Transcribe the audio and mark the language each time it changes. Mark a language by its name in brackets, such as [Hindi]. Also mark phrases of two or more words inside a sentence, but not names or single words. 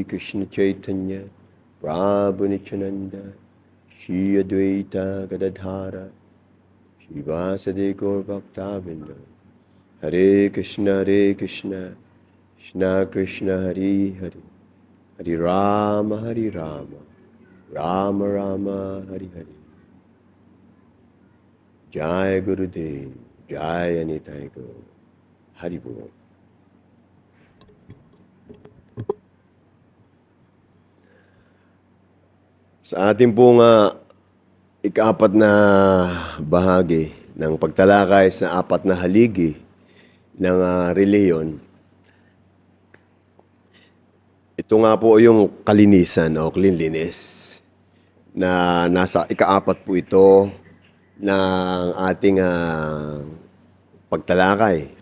[Sanskrit] Krishna Chaitanya Prabhu Nityananda Shri Advaita Gadadhara Shivasade Gaur Bhaktavinda Hare Krishna Krishna Krishna Hari Hari Hari Rama Rama Rama Hari Hari Jai Gurudev, Jai Nitai Gaur, Hari Bol. [Filipino] Sa ating pong ika-apat na bahagi ng pagtalakay sa apat na haligi ng reliyon, ito nga po yung kalinisan o cleanliness na nasa ika-apat po ito ng ating pagtalakay.